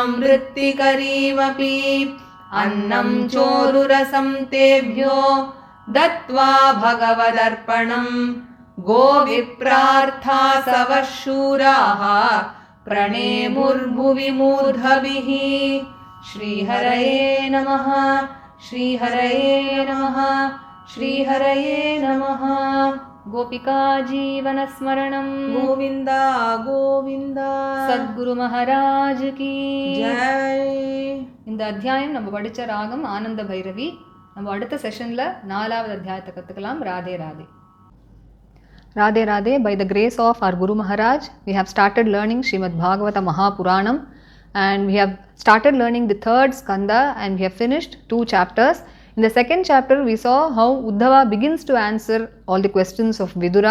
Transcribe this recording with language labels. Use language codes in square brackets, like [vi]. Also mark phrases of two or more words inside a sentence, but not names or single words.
[sa] वृत्तिकरीमपि अन्नं चोरुरसं तेभ्यो दत्त्वा भगवदर्पणं गोविप्रार्था सवः शूराः प्रणेमुर्भुवि मूर्धभिः श्रीहरये नमः श्रीहरये नमः श्रीहरये नमः गोपिका जीवनस्मरणं गोविन्द गोविन्द [hi] सद्गुरु महाराज की जय. [ta] இந்த அத்தியாயம் நம்ம படிச்ச ராகம் ஆனந்த பைரவி. நம்ம அடுத்த செஷன்ல 4வது அத்தியாயத்தை கத்துக்கலாம். ராதே ராதே. [en] Radhe Radhe. By the grace of our Guru Maharaj, we have started learning Srimad Bhagavata Mahapuranam, and we have started learning the 3rd skanda, and we have finished 2 chapters. In the 2nd chapter, we saw how Uddhava begins to answer all the questions of Vidura.